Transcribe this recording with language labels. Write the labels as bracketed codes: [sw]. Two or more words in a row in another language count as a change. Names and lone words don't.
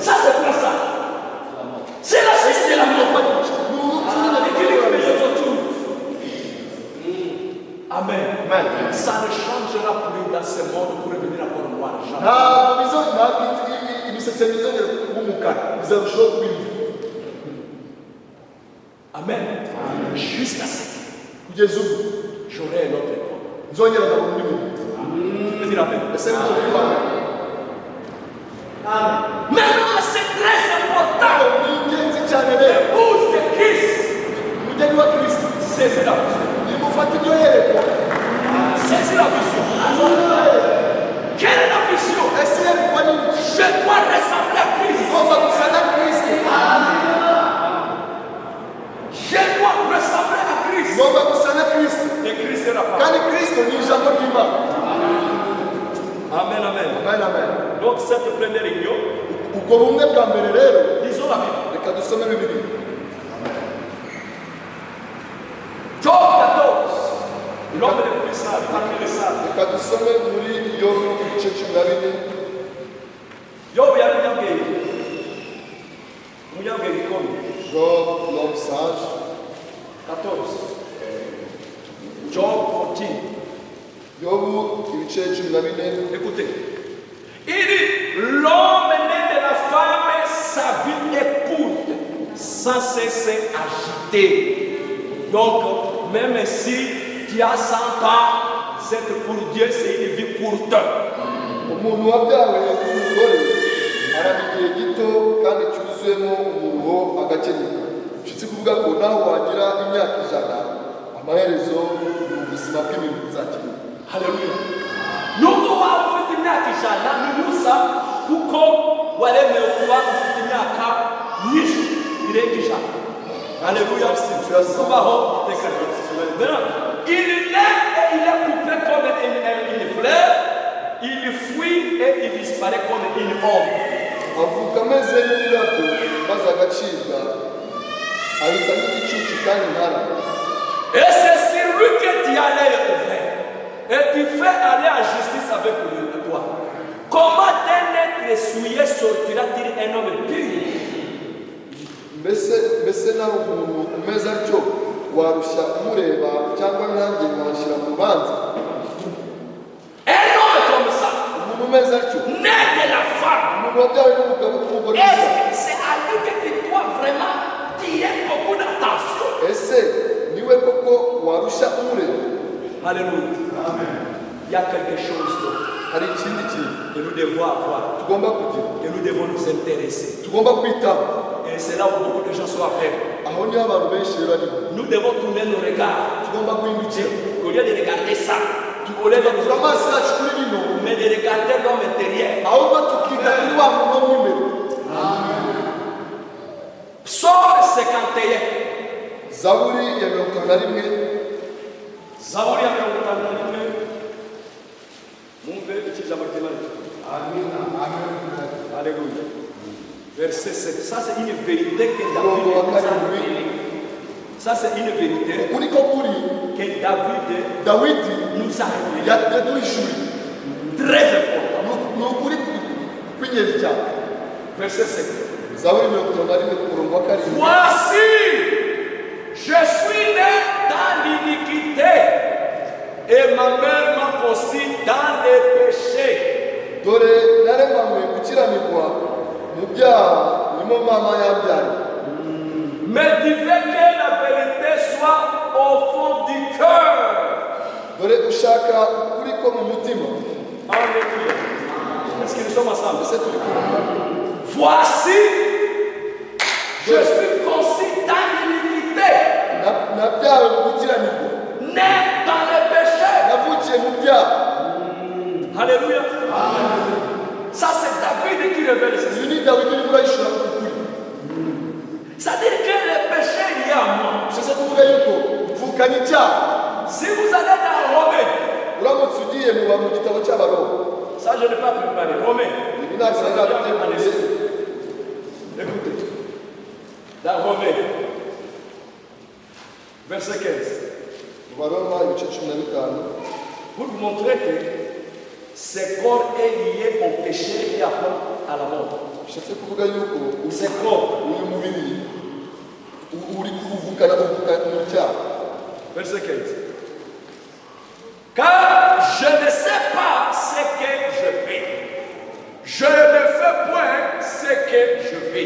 [fr] Ça, c'est pour ça. C'est la suite de la mort. Amen. Amen. Ça ne changera plus dans ce monde pour revenir encore voir. Jamais. [rw] ntabwo imisatsi bizongera kuba umukara bizarushaho kuba imvi. [fr] Amen. Jusqu'à ce que [rw] Kugeza ubu [fr] j'aurai un autre corps. [rw] nzongera nkabona undi muntu. [fr] Tu peux dire Amen. [rw] Ese ni uko bibaye. [fr] Maintenant, c'est très important. [rw] Ni ingenzi cyane rero [fr] L'épouse de Christ, [rw] umugeni wa Kristo [fr] saisis la vision. [rw] nimufata ibyo yerekwa. [fr] Saisis la vision. Quelle est la vision? [rw] Ese yerekwa ni iki? [fr] Je dois ressembler à Christ. [rw] Ugomba gusa na Kristo. [fr] Je dois ressembler à Christ. [rw] Ugomba gusa na Kristo. [fr] Et Christ est la parole. [rw] Kandi Kristo ni ijambo ry'Imana. [fr] Amen, amen. [rw] Amen, amen. [fr] Donc cette première réunion, [rw] ubwo bumwe bwa mbere rero [fr] lisons la Bible. [rw] reka dusome Bibiliya. [fr] Job 14. L'homme le plus sage, parmi les sages. [rw] Reka dusome muri Yobu igice 14. Job yari umunyabwenge. Umunyabwenge ikomeye. [fr] Job, l'homme sage. 14. Job 14. [rw] Yobu ibice 14. [fr] Écoutez. Il dit, l'homme né de la femme, sa vie est courte, sans cesse agitée. Donc, même si tu as 100 ans, c'est pour Dieu, c'est une vie courte. [rw] Umuntu wabyawe n'umugore araba igihe gito kandi cyuzuyemo umuruho agakenyuka. Bishatse kuvuga ko naho wagira imyaka 100 amaherezo ni ubuzima bw'ibintu bizakemuka. Haleluya. Nubwo waba ufite imyaka 100 ni Musa kuko waremewe kuba ufite imyaka myinshi irenga 100. Haleluya. Kubaho iteka ryose. [fr] Il naît et il est coupé comme une fleur, il fuit et il disparaît comme une ombre. [rw] avuka ameze nk'ururabyo maze agacibwa ahita nk'igicucu kandi ntara. [fr] Et c'est sur lui que tu as l'œil ouvert. Et tu fais aller en justice avec toi. Comment d'un être souillé sortira-t-il un homme pur? [rw] mbese nawe umuntu umeze atyo warushya umureba cyangwa nanjye washyira mu rubanza? [fr] Un homme comme ça, [rw] umuntu umeze atyo, [fr] né de la femme, [rw] umuntu wabyawe n'umugabo n'umugore [fr] est-ce [rw] mwiza, [fr] que c'est à lui que tu dois vraiment tirer beaucoup d'attention? [rw] ese niwe koko warushya umureba? [fr] Alléluia. Amen. Il y a quelque chose d'autre [rw] hari ikindi kintu [fr] que nous devons avoir, [rw] tugomba kugira, [fr] que nous devons nous intéresser. [rw] tugomba kwitaho. [fr] Et c'est là où beaucoup de gens sont affaiblis. [rw] aho niho abantu benshi barimo. [fr] Nous devons tourner nos regards. [rw] tugomba guhindukira [fr] Au lieu de regarder ça, au lieu de [rw] tugashyira amaso yacu kuri bino, [fr] mais de regarder l'homme intérieur. [rw] ahubwo tukita kuri wa muntu wo mo imbere. [fr] Psaume 51. [rw] zaburi ya 51. Zaburi ya 51. Mumbe ijambo ry'Imana. [fr] Alléluia. Verset 7. Ça c'est une vérité que David nous a révélée. Ça c'est une vérité [rw] ukuri ko kuri [fr] que David [rw] dawidi [fr] nous a révélée. [rw] yaduhishuriye. [fr] Très important. [rw] Ni ukuri kw'ingenzi cyane. [fr] Verset 7. [rw] zaburi 51 ku murongo wa 7. [fr] Voici, je suis né dans l'iniquité et ma mère m'a conçu dans les péchés. [rw] dore naremanywe gukiranirwa mu byaha nimo mama yabyaye. [fr] Mais tu veux que la vérité soit au fond du cœur. [rw] dore ushaka ukuri ko mu mutima. [fr] Alléluia. Est-ce que nous sommes ensemble? [rw] ese turi kumwe? [fr] Voici, je suis conçu dans l'iniquité, [rw] nabyawe mu gukiranirwa, [fr] né dans les péchés. [rw] navukiye mu byaha. [fr] Alléluia. Ça c'est David qui révèle ceci. [rw] uyu ni dawidi urimo urayishura ku kuri. [fr] C'est-à-dire que le péché il y a en moi. [rw] bishatse kuvuga yuko mvukanye icyaha. [fr] Si vous allez dans Romains, [rw] uramutse ugiye mu gitabo cy'abaroma, [fr] ça je n'ai pas préparé. Romains. [rw] ibi ntabwo narabiteguriye. [fr] Écoutez. Dans Romains, verset 15. [rw] mu baroma ibice 15, [fr] Pour vous montrer que ce corps est lié au péché et après à la mort. [rw] bishatse kuvuga yuko [fr] Ce corps. [rw] uyu mubiri uri kuvukana mu cyaha. [fr] Verset 15. Car je ne sais pas ce que je fais. Je ne fais point ce que je fais.